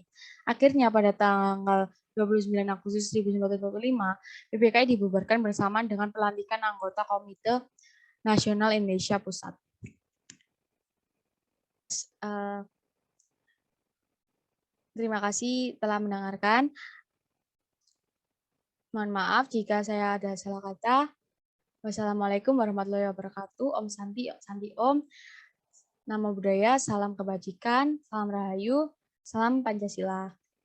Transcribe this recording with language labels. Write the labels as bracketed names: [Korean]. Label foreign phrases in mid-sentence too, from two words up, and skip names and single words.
[Indonesian] Akhirnya pada tanggal 29 Agustus 1945, PPKI dibubarkan bersamaan dengan pelantikan anggota Komite Nasional Indonesia Pusat. Terima kasih telah mendengarkan. Mohon maaf jika saya ada salah kata. [Arabic] والسلام عليكم ورحمة الله وبركاته. [Sanskrit] ॐ शान्ति, ॐ शान्ति ॐ. [Pali] Namo Buddhaya, [Indonesian] salam kebajikan, salam rahayu, salam Pancasila.